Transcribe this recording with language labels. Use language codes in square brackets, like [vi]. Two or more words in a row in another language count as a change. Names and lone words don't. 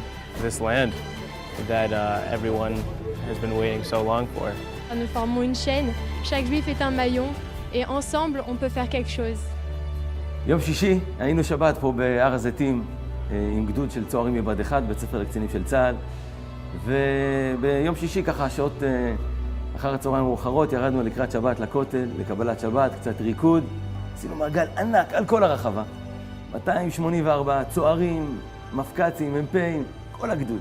[en] This land that everyone has been waiting so long for. [fr] Nous formons une chaîne, chaque juif est un maillon, et ensemble on peut faire quelque chose. [he] יום שישי היינו שבת פה בהר הזיתים עם גדוד של צוערים מבה"ד 1, בית ספר לקצינים של צה"ל, וביום שישי ככה שעות אחר הצהריים מאוחרות ירדנו לקראת שבת לכותל, לקבלת שבת, קצת ריקוד, עשינו מעגל ענק על כל הרחבה, 284 צוערים, מפקצים, מ"פים, כל הגדוד.